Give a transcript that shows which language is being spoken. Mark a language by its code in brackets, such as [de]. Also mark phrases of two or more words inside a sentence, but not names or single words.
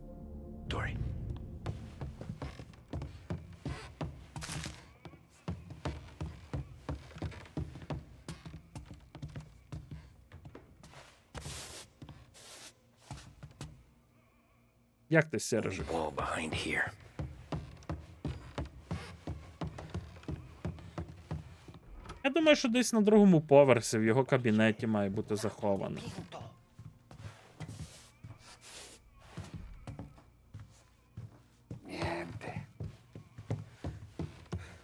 [uk] Dory. Як ти, Сережик? [en] Wall behind here. [uk] Я думаю, що десь на другому поверсі в його кабінеті має бути заховано. [it] Dipinto. Niente.